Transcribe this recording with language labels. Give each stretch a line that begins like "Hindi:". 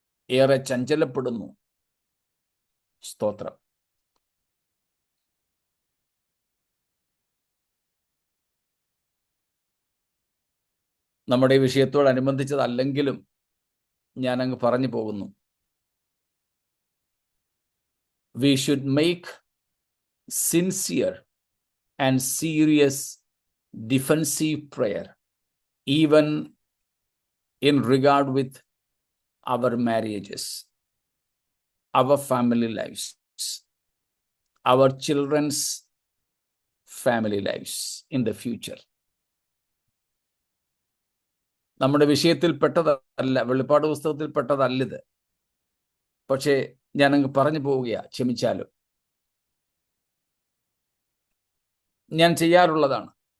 Malayalam: ഏറെ ചഞ്ചലപ്പെടുന്നു. സ്തോത്രം. നമ്മുടെ വിഷയത്തോടനുബന്ധിച്ചതല്ലെങ്കിലും ഞാൻ അങ്ങ് പറഞ്ഞു പോകുന്നു.
English: We should make sincere and serious defensive prayer even in regard with our marriages, our family lives, our children's family lives in the future.
Malayalam: നമ്മുടെ വിഷയത്തിൽ പെട്ടതല്ല, വെളിപ്പാട് പുസ്തകത്തിൽ പെട്ടതല്ലിത്. പക്ഷേ ഞാനങ്ങ് പറഞ്ഞു പോവുകയാ, ക്ഷമിച്ചാലും. ഞാൻ ചെയ്യാറുള്ളതാണ്.